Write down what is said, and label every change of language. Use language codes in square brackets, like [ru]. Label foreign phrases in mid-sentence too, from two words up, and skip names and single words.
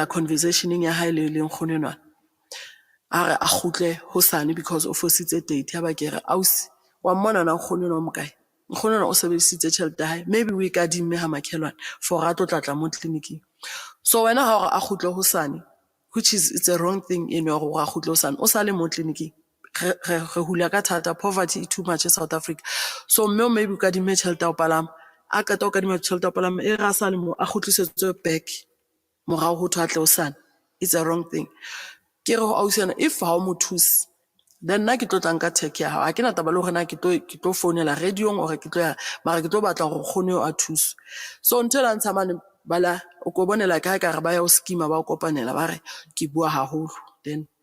[st] conversationeng ya hae le nkgono enwa a re a kgutle hosane because o fositse date ya ba ke re ausi wa mmona na nkgono enwa mo kae, nkgono enwa o sebedisitse tjhelete ya hae, maybe o e kadimme ha makhelwane for a tlo tlatla mo tleliniking, so wena ha gore a kgutle hosane, [en] which is it's a wrong thing in your [st] gore a kgutle hosane o sa le mo tleliniking. Re hula ka thata, [en] poverty is too much in South Africa, [st] so mme maybe o kadimme tjhelete ya ho palama, a qeta o kadima tjhelete ya ho palama e re a sa le mo a kgutlisetswe back morao ho thwa tle hosane, [en] it's a wrong thing. [st] Ke re ho ausiana if ha o mo thusi then nna ke tlo tla nka tech ya hao, ha ke na taba le hore na ke tlo founela radiong or ke tlo ya mara ke tlo batla hore kgone a thuswe, so ntho la ntsha mane bala o ko bonela ka re ba ya o skima ba o kopanela ba re ke bua haholo then